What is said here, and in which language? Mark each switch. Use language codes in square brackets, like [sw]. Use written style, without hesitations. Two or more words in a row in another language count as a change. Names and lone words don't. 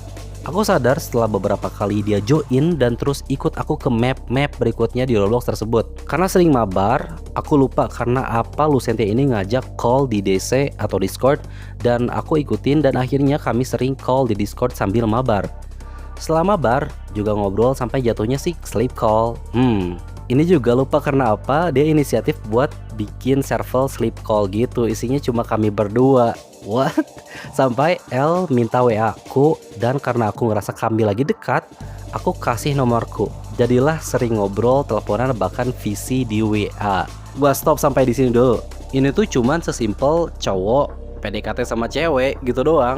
[id] Aku sadar setelah beberapa kali dia join dan terus ikut aku ke map berikutnya di Roblox tersebut. Karena sering mabar, aku lupa karena apa Lucentia ini ngajak call di DC atau Discord, dan aku ikutin dan akhirnya kami sering call di Discord sambil mabar. Selama bar juga ngobrol sampai jatuhnya sih [en] sleep call. [id] Ini juga lupa karena apa, dia inisiatif buat bikin server [en] sleep call [id] gitu. Isinya cuma kami berdua. What? Sampai L minta WA aku, dan karena aku ngerasa kami lagi dekat, aku kasih nomorku. Jadilah sering ngobrol, teleponan, bahkan VC di WA. Gua stop sampai di sini dulu. Ini tuh cuman sesimpel cowok PDKT sama cewek gitu doang.